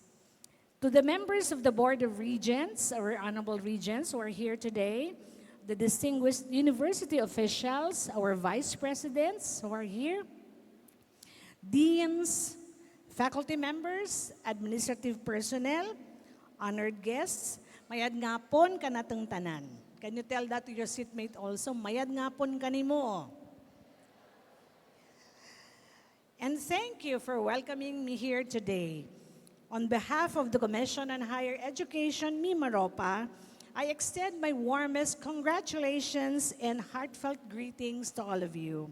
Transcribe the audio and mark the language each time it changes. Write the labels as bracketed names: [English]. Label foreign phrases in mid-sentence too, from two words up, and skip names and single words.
[English] To the members of the Board of Regents, our honorable regents who are here today, the distinguished university officials, our vice presidents who are here, deans, faculty members, administrative personnel, honored guests, [Kinaray-a] mayad nga pon ka natong tanan. [English] Can you tell that to your seatmate also? [Kinaray-a] Mayad nga pon kanimo. [English] And thank you for welcoming me here today. On behalf of the Commission on Higher Education, Mimaropa, I extend my warmest congratulations and heartfelt greetings to all of you.